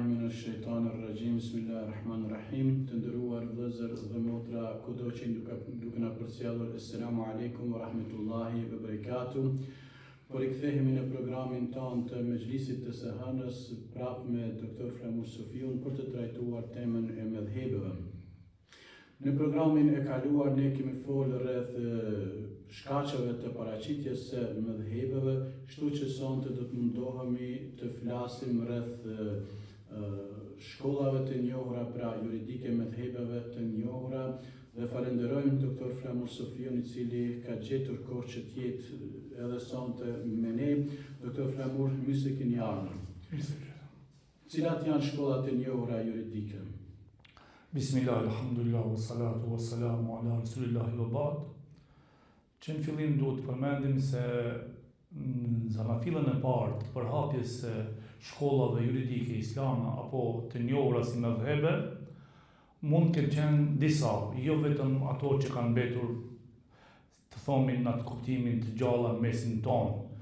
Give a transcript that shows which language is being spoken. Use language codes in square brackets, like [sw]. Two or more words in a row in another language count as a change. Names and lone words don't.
[ar] من الشيطان الرجيم. بسم الله الرحمن الرحيم. [sq] Të nderuar vëllezër dhe motra, kudo që duke na përcjellur, [ar] السلام عليكم ورحمة الله وبركاته. [sq] Po rikthehemi në programin tonë të Mejlisit të Sehanës prapë me Dr. Flamur Sofiun për të trajtuar temën e mëdhëbeve. Në programin e kaluar ne kemi folur rreth shkaqeve të paraqitjes së mëdhëbeve, kështu që sonte do të mundohemi të flasim rreth shkollave të njohura, pra juridike mëdhëbeve të njohura, dhe falenderojmë Dr. Flamur Sofiun i cili ka gjetur kohë që të jetë edhe sonte me ne. Dr. Flamur, mirë se keni ardhur. Cilat janë shkollat e njohura juridike? [ar] بسم الله، الحمد لله، والصلاة والسلام على رسول الله وبعد. [sq] Që në fillim duhet të përmendim se në zanafilën e parë të përhapjes së shkollave juridike islame apo të njohura si mëdhëbe, mund të qenë disa, jo vetëm ato që kanë mbetur të thomin në atë kuptimin të gjalla mesin tonë.